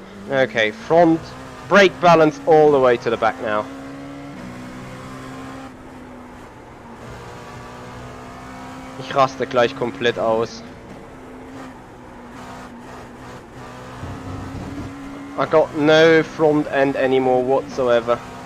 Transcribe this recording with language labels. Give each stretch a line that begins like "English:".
English: Okay, front brake balance all the way to the back now.
German: Ich raste gleich komplett aus.
English: I got no front end anymore whatsoever.